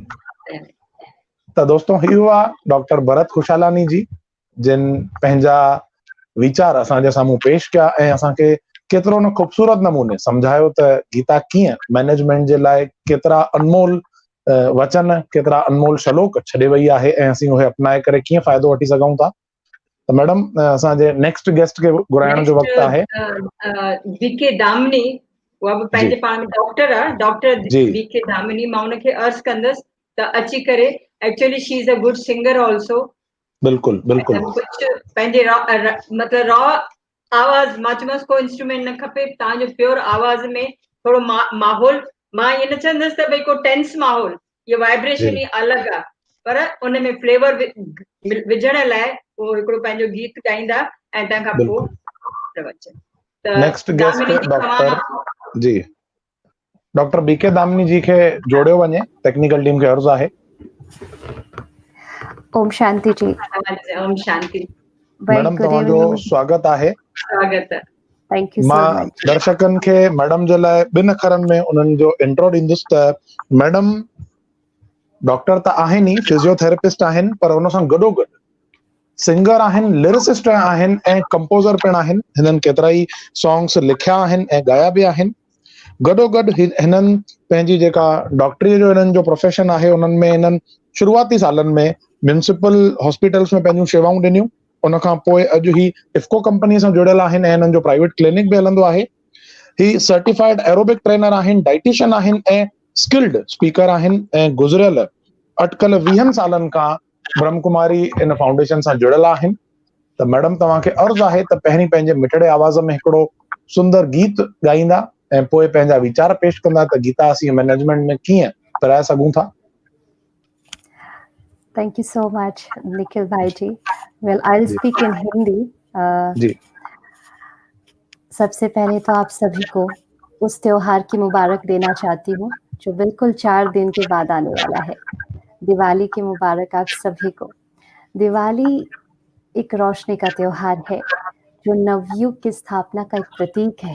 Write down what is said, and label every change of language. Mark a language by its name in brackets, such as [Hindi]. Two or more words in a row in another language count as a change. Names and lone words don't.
[Sindhi] त दोस्तों, इहो आहे डॉक्टर भरत खुशालानी जी, जिन पंहिंजा वीचार असांजे साम्हूं पेश कया ऐं असांखे केतिरो न ख़ूबसूरत नमूने सम्झायो त गीता कीअं मैनेजमेंट जे लाइ केतिरा अनमोल वचन, केतिरा अनमोल श्लोक छॾे वई आहे ऐं असीं उहे अपनाए करे कीअं फ़ाइदो वठी सघूं था। त मैडम, असांजे [English] next guest [Sindhi] खे घुराइण जो वक़्तु आहे। बीके दामनी, उहा बि पंहिंजे पाण में डॉक्टर आहे, डॉक्टर बीके दामनी। मां उनखे अर्ज़ कंदसि त अची करे, [English] Actually she is a good singer also. [Sindhi] बिल्कुलु कुझु पंहिंजे मतिलबु रॉ आवाज़, मां चयोमांसि को इंस्ट्रूमेंट न खपे, तव्हांजो प्योर आवाज़ में थोरो माहौल, मां ईअं न चवंदसि त भई को टेंस माहौल, इहो वाइब्रेशन ई अलॻि आहे, पर उन में फ्लेवर विझण लाइ उहो हिकिड़ो पंहिंजो गीत ॻाईंदा ऐं तंहिंखां पोइ [English] next guest [Sindhi] डॉक्टर बीके दामनी जी खे जोड़ियो वञे, [English] technical team [Sindhi] खे अर्ज़ आहे। [Hindi] ओम शांति जी। ओम शांति। [Sindhi] मैडम, तव्हांजो स्वागत आहे। स्वागत आहे। [English] Thank you so [Sindhi] मां [English] मच। [Sindhi] दर्शकनि खे मैडम जे लाइ 2 अखरनि में उन्हनि जो इंट्रो ॾींदुसि त मैडम डॉक्टर त आहिनि ई, फिजियोथेरेपिस्ट आहिनि, पर हुन सां गॾोगॾु सिंगर आहिनि, लिरिसिस्ट आहिनि ऐं कंपोज़र पिण आहिनि। हिननि केतिरा ई सॉन्ग्स लिखिया आहिनि ऐं ॻाया बि आहिनि। गॾोगॾु हिननि पंहिंजी जेका डॉक्टरीअ जो हिननि जो प्रोफेशन आहे, उन्हनि में हिननि शुरूआती सालनि में [English] municipal hospitals [Sindhi] में पंहिंजूं शेवाऊं ॾिनियूं। उनखां पोइ अॼु ही इफ्को कंपनी सां जुड़ियल आहिनि ऐं हिननि जो [English] private clinic [Sindhi] बि हलंदो आहे। ही [English] certified aerobic trainer [Sindhi] आहिनि, डाइटिशियन आहिनि ऐं [English] skilled speaker [Sindhi] आहिनि ऐं गुज़रियल अटकल 20 सालनि खां ब्रह्म कुमारी इन फाउंडेशन सां जुड़ियल आहिनि। त मैडम, तव्हांखे अर्ज़ आहे त पहिरीं पंहिंजे मिठड़े आवाज़ में हिकिड़ो सुंदर गीत ॻाईंदा ऐं पोइ पंहिंजा वीचार पेश कंदा त गीता असीं मैनेजमेंट में कीअं कराए सघूं था। [English] Thank you so much निखिल [Hindi] भाई जी। [English] Well, I will speak in Hindi. [Hindi] सबसे पहले तो आप सभी को उस त्योहार की मुबारक देना चाहती हूँ जो बिल्कुल 4 दिन के बाद आने वाला है। दिवाली की मुबारक आप सभी को। दिवाली एक रोशनी का त्योहार है जो नवयुग की स्थापना का एक प्रतीक है।